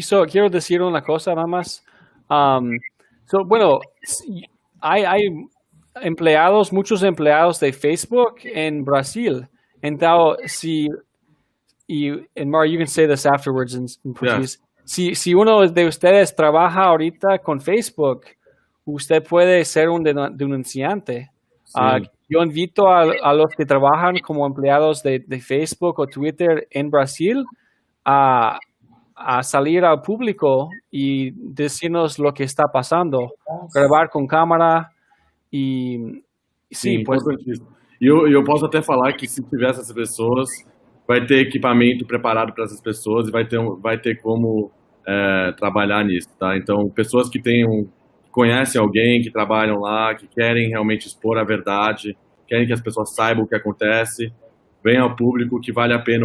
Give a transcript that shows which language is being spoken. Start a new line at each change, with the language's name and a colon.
Spanish: Quiero decir una cosa nada más. Bueno, hay empleados, muchos empleados de Facebook en Brasil.
English: Entonces, and Mar, you can say this afterwards in Portuguese. Yeah.
Spanish: Si uno de ustedes trabaja ahorita con Facebook, usted puede ser un denunciante. Sí. Yo invito a los que trabajan como empleados de Facebook o Twitter en Brasil a salir al público y decirnos lo que está pasando, grabar
Portuguese: com câmera e sim, pues... eu posso até falar que se tiver essas pessoas, vai ter equipamento preparado para essas pessoas e vai ter como trabalhar nisso, tá? Então, pessoas que conhecem alguém, que trabalham lá, que querem realmente expor a verdade, querem que as pessoas saibam o que acontece, venham ao público, que vale a pena.